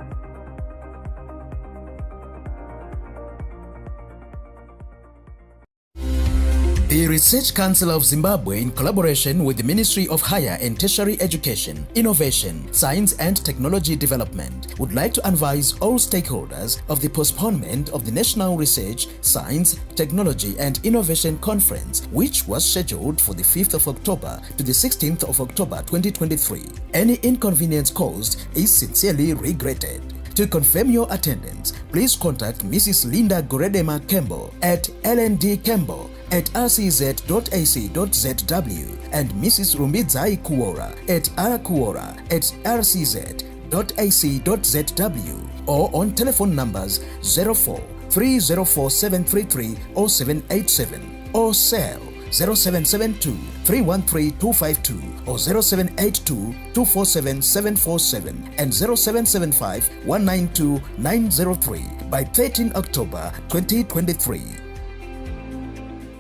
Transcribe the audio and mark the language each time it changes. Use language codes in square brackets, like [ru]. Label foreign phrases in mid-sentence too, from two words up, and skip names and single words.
[en] The Research Council of Zimbabwe, in collaboration with the Ministry of Higher and Tertiary Education, Innovation, Science and Technology Development, would like to advise all stakeholders of the postponement of the National Research, Science, Technology and Innovation Conference, which was scheduled for the 5th of October to the 16th of October 2023. Any inconvenience caused is sincerely regretted. To confirm your attendance, please contact Mrs. Linda Goredema Kembo at lnd.kembo@rcz.ac.zw and Mrs. Rumbidzai Kuora at rkuora@rcz.ac.zw or on telephone numbers 04 304 733 0787 or cell 0772 313 252 or 0782 247 747 and 0775 192 903 by 13 October 2023.